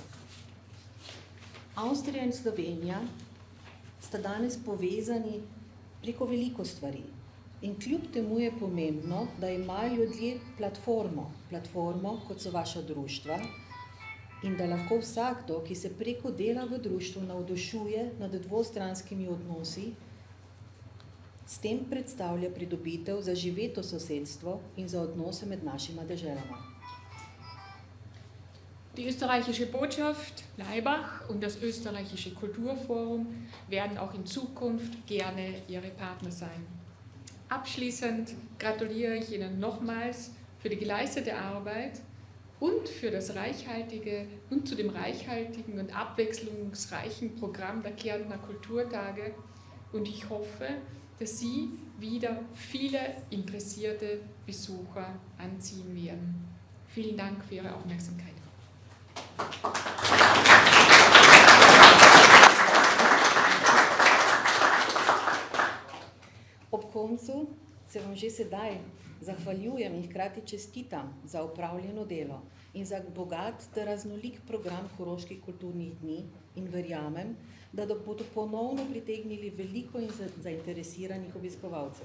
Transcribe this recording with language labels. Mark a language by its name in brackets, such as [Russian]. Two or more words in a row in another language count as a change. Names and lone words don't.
[Slovenian] Avstrija in Slovenija sta danes povezani preko veliko stvari in kljub temu je pomembno, da imajo ljudje platformo, kot so vaša društva, in da lahko vsakdo, ki se preko dela v društvu navdušuje nad dvostranskimi odnosi, s tem predstavlja pridobitev za živeto sosedstvo in za odnose med našima deželama. [German] Die österreichische Botschaft Laibach und das österreichische Kulturforum werden auch in Zukunft gerne Ihre Partner sein. Abschließend gratuliere ich Ihnen nochmals für die geleistete Arbeit und für das zu dem reichhaltigen und abwechslungsreichen Programm der Kärntner Kulturtage, und ich hoffe, dass Sie wieder viele interessierte Besucher anziehen werden. Vielen Dank für Ihre Aufmerksamkeit. [Slovenian] Ob koncu se vam že sedaj zahvaljujem in hkrati čestitam za opravljeno delo in za bogat ter raznolik program Koroških kulturnih dni in verjamem, da bodo ponovno pritegnili veliko in zainteresiranih obiskovalcev.